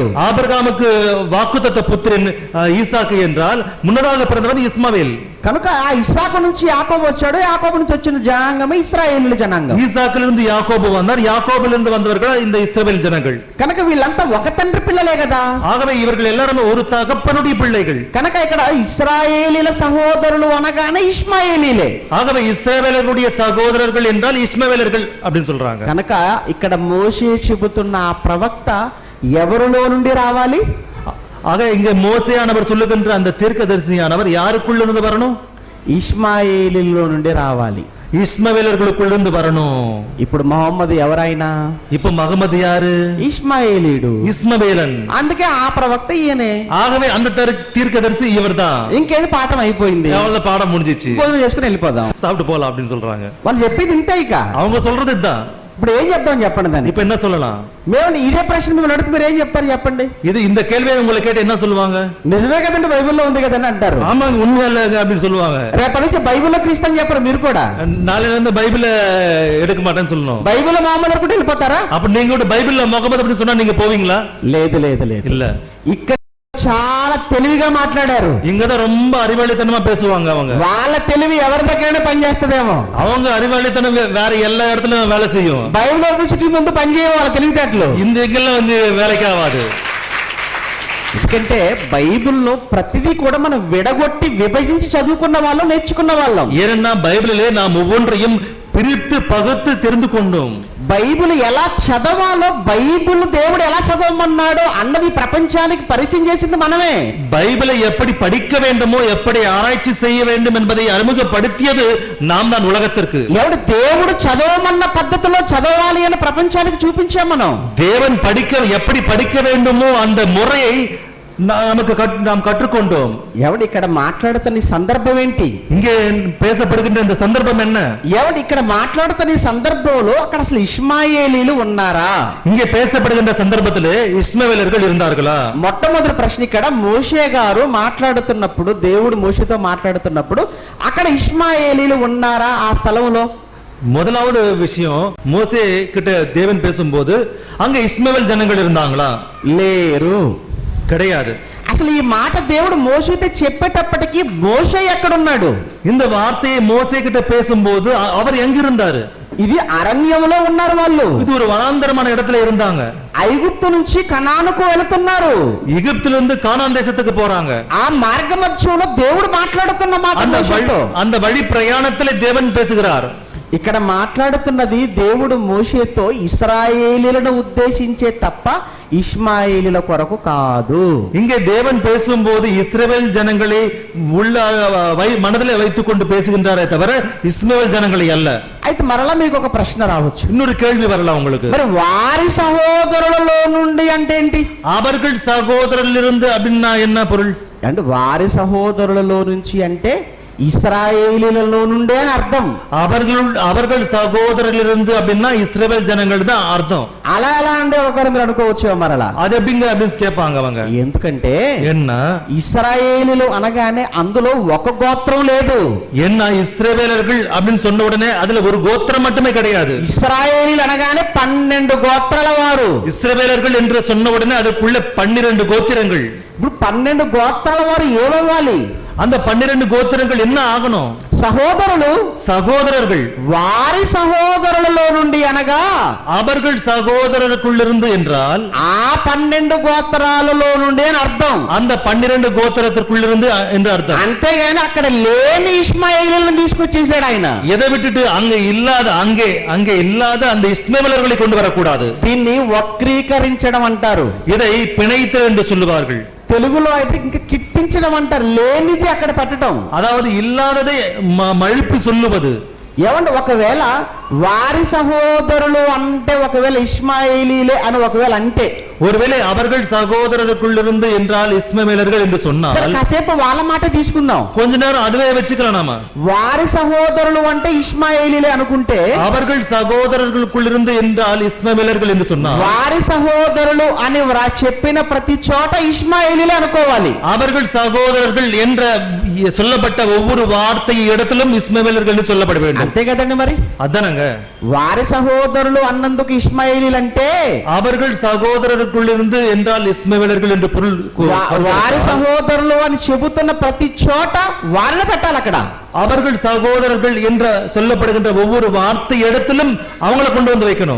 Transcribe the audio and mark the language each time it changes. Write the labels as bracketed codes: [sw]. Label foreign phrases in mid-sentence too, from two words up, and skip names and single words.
[ta] ஆபிரகாமுக்கு வாக்குத்தத்த புத்திரன் ஈசாக்கு என்றால் முன்னதாக பிறந்தவன் இஸ்மவேல். [te] కనుక ఆ ఇస్సాకు నుంచి యాకోబు వచ్చాడు, యాకోబు నుంచి వచ్చిన జనాంగమే ఇశ్రాయేలీల జనాంగం. [ta] ஈசாக்கிலிருந்து யாக்கோபு வந்தார், யாக்கோபிலிருந்து வந்தவர்கள் இந்த இஸ்ரவேல் ஜனங்கள். [te] కనుక వీళ్ళంతా ఒక తండ్రి పిల్లలే కదా. [ta] ஆகவே இவர்கள் எல்லாரும் ஒரு தகப்பனுடைய பிள்ளைகள். [te] కనుక ఇక్కడ ఇశ్రాయేలీల సహోదరులు అనగానే ఇష్మాయేలీలే. [ta] ஆகவே இஸ்ரவேலர்களுடைய சகோதரர்கள் என்றால் இஸ்மவேலர்கள் அப்படின்னு சொல்றாங்க. [te] కనుక ఇక్కడ మోషే చెబుతున్న ఆ ప్రవక్త ఎవరిలో నుండి రావాలి? [ta] ஆக இங்க மோசேயானவர் சொல்லுகின்ற அந்த தீர்க்கதரிசியானவர் யாருக்குள்ளிருந்து வரணும்? [te] ఇష్మాయేలీలో నుండి రావాలి. [ta] இஸ்மவேலர்களுக்குள்ளிருந்து வரணும். [te] ఇప్పుడు మహమ్మద్ ఎవరైనా, [ta] இப்ப மகமது யாரு? [te] ఇష్మాయేలీడు, [ta] இஸ்மவேலன். [te] అందుకే ఆ ప్రవక్త ఈయనే. [ta] ஆகவே அந்த தீர்க்கதரிசி இவர்தான். [te] ఇంకేది పాఠం అయిపోయింది, [ta] அவ்வளவு பாடம் முடிஞ்சிச்சு, [te] భోజనం చేసుకుని వెళ్ళిపోదాం, [ta] சாப்பிட்டு போலாம் அப்படின்னு சொல்றாங்க. [te] వాళ్ళు చెప్పేది ఇంతే. ఇక [ta] அவங்க சொல்றது இதுதான். [te] ఇప్పుడు ఏం చెప్తాం చెప్పండి దాన్ని. [ta] இப்ப என்ன சொல்லலாம்? [te] మేము ఇదే ప్రశ్న మీరు అడిగితే మీరు ఏం చెప్తారు చెప్పండి. [ta] இது இந்த கேள்வியை உங்களை கேட்டு என்ன சொல்லுவாங்க? [te] నిజమే కదండి, బైబిల్లో ఉంది కదండి అంటారు. [ta] ஆமாங்க, உண்மை இல்ல அப்படின்னு சொல்லுவாங்க. [te] రేపటి నుంచి బైబిల్లో క్రీస్తు అని చెప్పరు మీరు కూడా. [ta] நாளைல இருந்து பைபிள எடுக்க மாட்டேன்னு சொல்லணும். [te] బైబిల్లో మామూలు అనుకుంటే వెళ్ళిపోతారా? [ta] அப்ப நீங்க கூட பைபிள்ல முகமது அப்படின்னு சொன்னா நீங்க போவீங்களா? [te] లేదు లేదు లేదు. [ta] இல்ல. [te] ఇక్కడ చాలా తెలివిగా మాట్లాడారు. [ta] இங்கதான் ரொம்ப அறிவாளித்தனமா பேசுவாங்க. அவங்க [te] వాళ్ళ తెలివి ఎవరి దగ్గరైనా పనిచేస్తుందేమో. [ta] அவங்க அறிவாளித்தனம் வேற எல்லா இடத்துலயும் வேலை செய்யும். [te] బైబిల్ యూనివర్సిటీ ముందు పనిచేయ వాళ్ళ తెలివితేటలు [ta] இந்த எங்கெல்லாம் வந்து வேலைக்கு ஆகாது. [te] ఎందుకంటే బైబిల్లో ప్రతిదీ కూడా మనం విడగొట్టి విభజించి చదువుకున్న వాళ్ళం, నేర్చుకున్న వాళ్ళం. [ta] ஏன்னா பைபிளிலே நாம் ஒவ்வொன்றையும் பிரித்து பகுத்து தெரிந்து கொண்டோம். [te] బైబిల్ ఎలా చదవాలో, బైబిల్ దేవుడు ఎలా చదవమన్నాడో అన్నది ప్రపంచానికి పరిచయం చేసింది మనమే. [ta] பைபிளை எப்படி படிக்க வேண்டுமோ, எப்படி ஆராய்ச்சி செய்ய வேண்டும் என்பதை அறிமுகப்படுத்தியது நாம் தான் உலகத்திற்கு. [te] ఎవడు దేవుడు చదవమన్న పద్ధతిలో చదవాలి అని ప్రపంచానికి చూపించాం మనం. [ta] தேவன் எப்படி படிக்க வேண்டுமோ அந்த முறையை நாம் கற்றுக்கொண்டோம். [te] ఎవడు ఇక్కడ మాట్లాడుతున్న సందర్భం ఏంటి? [ta] இங்கே பேசப்படுகின்ற இந்த சந்தர்ப்பம் என்ன? [te] ఎవడు ఇక్కడ మాట్లాడుతున్న సందర్భంలో అక్కడ అసలు ఇష్మాయేలీలు ఉన్నారా? [ta] இங்கே பேசப்படுகின்ற சந்தர்ப்பத்திலே இஸ்மவேலர்கள் இருந்தார்களா? [te] మొట్టమొదటి ప్రశ్న ఇక్కడ మోషే గారు మాట్లాడుతున్నప్పుడు, దేవుడు మోషేతో మాట్లాడుతున్నప్పుడు అక్కడ ఇష్మాయేలీలు ఉన్నారా ఆ స్థలంలో? [ta] முதலாவது விஷயம், மோசே கிட்ட தேவன் பேசும்போது அங்க இஸ்மவேல் ஜனங்கள் இருந்தாங்களா? [te] లేరు, [ta] கிடையாது. [te] అసలు ఈ మాట దేవుడు మోషేతో చెప్పేటప్పటికి మోషే ఎక్కడున్నాడు? [ta] இந்த வார்த்தையை மோசே கிட்ட பேசும்போது அவர் எங்க இருந்தாரு? [te] ఇది అరణ్యంలో ఉన్నారు వాళ్ళు. [ta] இது ஒரு வனாந்தரமான இடத்துல இருந்தாங்க. [te] ఐగుప్తు నుంచి కనానుకు వెళుతున్నారు. [ta] எகிப்திலிருந்து கானான் தேசத்துக்கு போறாங்க. [te] ఆ మార్గ మధ్యంలో దేవుడు మాట్లాడుతున్న మాట [ta] அந்த வழி பிரயாணத்திலே தேவன் பேசுகிறார். [te] ఇక్కడ మాట్లాడుతున్నది దేవుడు మోషేతో ఇశ్రాయేలీలను ఉద్దేశించే తప్ప ఇష్మాయేలీల కొరకు కాదు. [ta] இங்கே தேவன் பேசும்போது இஸ்ரவேல் ஜனங்களை உள்ள மனதிலே வைத்துக் கொண்டு பேசுகின்றாரே தவிர இஸ்மவேல் ஜனங்களை அல்ல. [te] అయితే మరలా మీకు ఒక ప్రశ్న రావచ్చు, [ta] இன்னொரு கேள்வி வரலாம் உங்களுக்கு. [te] మరి వారి సహోదరులలో నుండి అంటే ఏంటి? [ta] அவர்கள் சகோதரரிலிருந்து அப்படின்னா என்ன பொருள்? [te] అంటే వారి సహోదరులలో నుంచి అంటే இஸ்ராயேலிలలో నుండే అని అర్థం. [ta] அவர்கள் சகோதரரிலிருந்து அப்படின்னா இஸ்ரவேல் ஜனங்கள் தான் அர்த்தம். [te] అలా ఎలా అంటే ఒకరు మీరు అనుకోవచ్చు మరలా [ta] அது எப்படிங்க அப்படின்னு கேட்பாங்க அவங்க. [te] ఎందుకంటే [ta] என்ன [te] ఇశ్రాయేలీలు అనగానే అందులో ఒక గోత్రం లేదు. [ta] என்ன இஸ்ரவேலர்கள் அப்படின்னு சொன்ன உடனே அதுல ஒரு கோத்திரம் மட்டுமே கிடையாது. [te] ఇశ్రాయేలీలు అనగానే 12 గోత్రాల వారు. [ta] இஸ்ரவேலர்கள் என்று சொன்ன உடனே அதுக்குள்ள 12 கோத்திரங்கள். [te] ఇప్పుడు 12 గోత్రాల వారు ఏమవ్వాలి? [ta] அந்த 12 கோத்திரங்கள் என்ன ஆகணும்? [te] సహోదరులు, [ta] சகோதரர்கள். [te] వారి సహోదరులలో నుండి అనగా [ta] அவர்கள் சகோதரருக்குள்ளிருந்து என்றால் [te] ఆ 12 గోత్రాలలో నుండి అని అర్థం. [ta] அந்த 12 கோத்திரத்திற்குள்ளிருந்து என்று அர்த்தம். [te] అంతేగాని అక్కడ లేని ఇష్మాయేలులను తీసుకొచ్చేసాడు ఆయన. [ta] எதை விட்டுட்டு அங்கே இல்லாத அந்த இஸ்மவேலர்களை கொண்டு வரக்கூடாது. [te] దీన్ని వక్రీకరించడం అంటారు. [ta] இதை பிணைத்தல் என்று சொல்லுவார்கள். [te] తెలుగులో అయితే ఇంకా కిట్టించడం అంటారు. లేనిది అక్కడ పెట్టడం, [ta] அதாவது இல்லாததை மழுப்பி சொல்லுவது. [te] ఏమంటే ఒకవేళ వారి సహోదరులు అంటే ఒకవేళ ఇష్మాయేలీలే అని ఒకవేళ అంటే [ta] ஒருவேளை அவர்கள் சகோதரருக்குள்ளிருந்து என்றால் இஸ்மவேலர்கள் என்று சொன்னால் [te] సరే కాసేపు వాళ్ళ మాట తీసుకుందాం. [ta] கொஞ்ச நேரம் அதுவே வச்சுக்கலாம் நாம. [te] వారి సహోదరులు అంటే ఇష్మాయేలీలే అనుకుంటే [ta] அவர்கள் சகோதரர்களுக்குள்ளிருந்து என்றால் இஸ்மவேலர்கள் என்று சொன்னால் [te] వారి సహోదరులు అని చెప్పిన ప్రతి చోట ఇష్మాయేలీలే అనుకోవాలి. [ta] அவர்கள் సகోదரர்கள் என்ற சொல்லப்பட்ட ஒவ்வொரு வார்த்தை இடத்திலும் இஸ்மவேலர்கள் என்று சொல்லப்பட வேண்டும். [te] అంతే కదండి మరి. [ta] அதானங்க [te] వారి సహోదరులు అన్నందుకు ఇష్మాయేలీలు అంటే [ta] அவர்கள் சகோதரருக்குள்ளிருந்து என்றால் இஸ்மவேலர்கள் என்று பொருள். [te] వారి సహోదరులు అని చెబుతున్న ప్రతి చోట వారిని పెట్టాలి అక్కడ. [ta] அவர்கள் சகோதரர்கள் என்ற சொல்லப்படுகின்ற ஒவ்வொரு வார்த்தை இடத்திலும் அவங்களை கொண்டு வந்து வைக்கணும்.